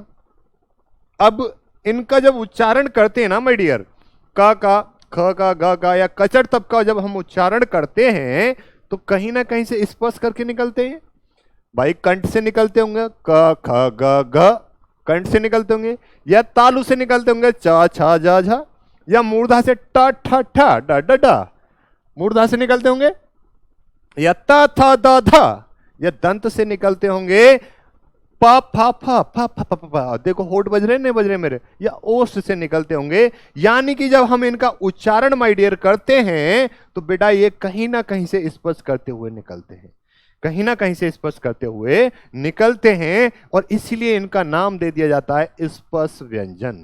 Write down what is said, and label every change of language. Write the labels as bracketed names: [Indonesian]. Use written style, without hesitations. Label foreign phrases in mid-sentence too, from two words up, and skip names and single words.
[Hindi] अब इनका जब उच्चारण करते हैं ना [English] my dear, [Hindi] का ख का ग का या कचर तब का जब हम उच्चारण करते हैं तो कहीं ना कहीं से स्पर्श करके निकलते हैं भाई। कंठ से निकलते होंगे क ख ग घ, कंठ से निकलते होंगे, या तालु से निकलते होंगे च छ ज झ, या मूर्धा से ट ठ ठ ड ड ड, मूर्धा से निकलते होंगे, या त थ द ध, या दंत से निकलते होंगे प फ फ फ फ फ फ। देखो होठ बज रहे नहीं बज रहे मेरे, या ओष्ठ से निकलते होंगे। यानी कि जब हम इनका उच्चारण [English] my dear [Hindi] करते हैं तो बेटा ये कहीं ना कहीं से स्पर्श करते हुए निकलते हैं, कहीं ना कहीं से स्पर्श करते हुए निकलते हैं, और इसलिए इनका नाम दे दिया जाता है स्पर्श व्यंजन।